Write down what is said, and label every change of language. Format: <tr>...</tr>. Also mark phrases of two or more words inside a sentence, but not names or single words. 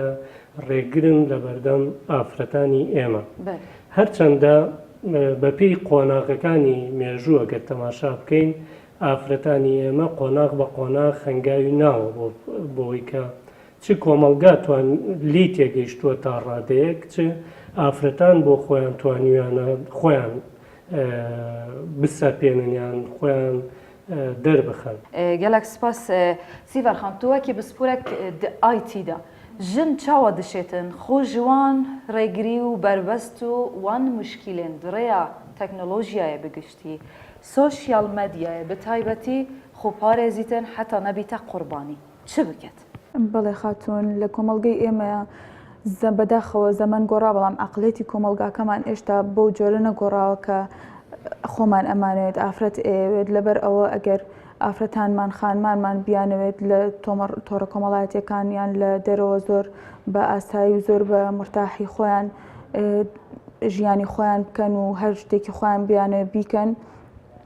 <ckb>ڕێگرن لە بەردەم ئافرەتانی ئێمە هەرچەندە بەپێی قۆناغەکانی مێژووە گە تەماشا بکەین ئافرەتانی ئێمە قۆناغ بە قۆناغ خەنگاوی ناوە بۆی کە چ کۆمەڵگا لی تێگەیشتووە تا ڕادەیەک چ ئافرەتان بۆ خۆیان توانیویانە خۆیان بسەپێنیان خۆیان دەربخەن</ckb> <ku>gelek spas Sîverxan tu wekî bi sporek di IT da jin çawa dişêtin xwe ji wan rêgirî û berbest û wan muşkîlên di rêya teknolojiyayê bigiştî sosyal medyayê bi taybetî xwe parêzîtin heta nebîte qurbanî çi biket</ku> <ckb>بەڵێ خاتون لە کۆمەڵگەی ئێمە بەداخەوە زەمان گۆڕا بەڵام عقلێتی کۆمەلگاکەمان ئێشتا بەو جۆرە نەگۆڕاوە کە خۆمان ئەمانوێت ئافرەت ئەوێت لەبەر ئەوە ئەگەر ئافرەتانمان خانمانمان بیانەوێت لە تۆڕە کۆمەڵایەتەکان یان لە دەرەوە زۆر بە ئاسایی و زۆر بە مرتاحی خۆیان ژیانی خۆیان بکەن و هەر شتێکی خۆیان بیانە بیکەن</ckb>